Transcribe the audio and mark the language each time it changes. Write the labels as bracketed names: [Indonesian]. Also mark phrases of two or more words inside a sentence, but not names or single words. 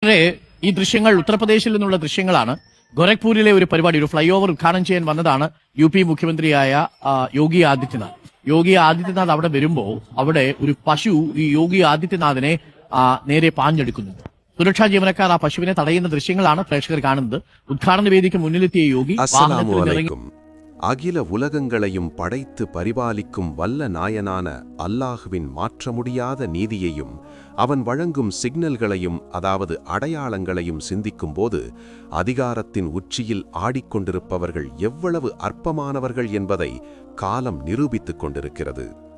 [Malayalam] ഈ ദൃശ്യങ്ങൾ ഉത്തർപ്രദേശിൽ നിന്നുള്ള ദൃശ്യങ്ങളാണ്. ഗോരഖ്പൂരിലെ ഒരു പരിപാടി, ഒരു ഫ്ലൈ ഓവർ ഉദ്ഘാടനം ചെയ്യാൻ വന്നതാണ് UP മുഖ്യമന്ത്രിയായ യോഗി ആദിത്യനാഥ്. യോഗി ആദിത്യനാഥ് അവിടെ വരുമ്പോൾ അവിടെ ഒരു പശു ഈ യോഗി ആദിത്യനാഥിനെ നേരെ പാഞ്ഞെടുക്കുന്നുണ്ട്. സുരക്ഷാ ജീവനക്കാർ ആ പശുവിനെ തടയുന്ന ദൃശ്യങ്ങളാണ് പ്രേക്ഷകർ കാണുന്നത്. ഉദ്ഘാടന വേദിക്ക് മുന്നിലെത്തിയ യോഗി [Tamil] அகில உலகங்களையும் படைத்து பரிபாலிக்கும் வல்ல நாயனான அல்லாஹுவின் மாற்ற முடியாத நீதியையும் அவன் வழங்கும் சிக்னல்களையும் அதாவது அடையாளங்களையும் சிந்திக்கும்போது அதிகாரத்தின் உச்சியில் ஆடிக்கொண்டிருப்பவர்கள் எவ்வளவு அற்பமானவர்கள் என்பதை காலம் நிரூபித்துக் கொண்டிருக்கிறது.